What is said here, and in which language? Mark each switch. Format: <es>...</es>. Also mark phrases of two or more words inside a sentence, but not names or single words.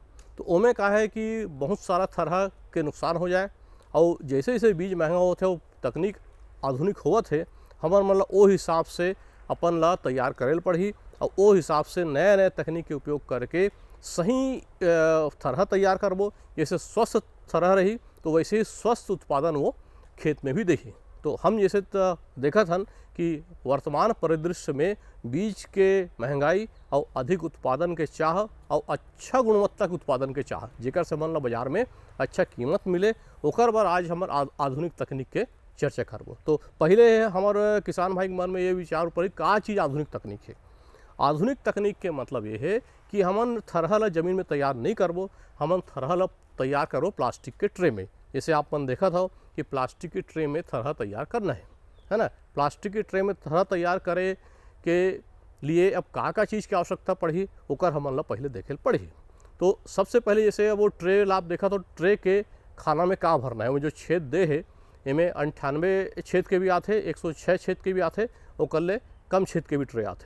<hne>तो ओमें का है कि बहुत सारा तरह के नुकसान हो जाए, और जैसे जैसे बीज महंगा होते वो तकनीक आधुनिक होवत है, हमार मतलब वो हिसाब से अपन ला तैयार करेल पड़ी, और वो हिसाब से नए नए तकनीक के उपयोग करके सही तरह तैयार करबो। जैसे स्वस्थ तरह रही तो वैसे ही स्वस्थ उत्पादन वो खेत में भी देखी। तो हम जैसे देखा था कि वर्तमान परिदृश्य में बीज के महंगाई और अधिक उत्पादन के चाह और अच्छा गुणवत्ता के उत्पादन के चाह, जेकर से मन ला बाजार में अच्छा कीमत मिले, ओकर बर आज हमार आधुनिक तकनीक के चर्चा करबो। तो पहले हमारे किसान भाई के मन में ये विचार पड़ी का चीज़ आधुनिक तकनीक है। आधुनिक तकनीक के मतलब ये है कि हमन थरह ला जमीन में तैयार नहीं करबो, हमन थरह ला तैयार करो प्लास्टिक के ट्रे में, जैसे आपने देखा था कि प्लास्टिक की ट्रे में थरहा तैयार करना है ना। प्लास्टिक की ट्रे में थरहा तैयार करे के लिए अब का चीज़ की आवश्यकता पड़ी ओकर हमन ला पहले देखे पड़ी। तो सबसे पहले जैसे वो ट्रे आप देखा तो ट्रे के खाना में का भरना है, वो जो छेद दे है इनमें 98 छेद के भी आते, 106 छेद के भी आते, ओकर ले कम छेद के भी ट्रे आते।</hne>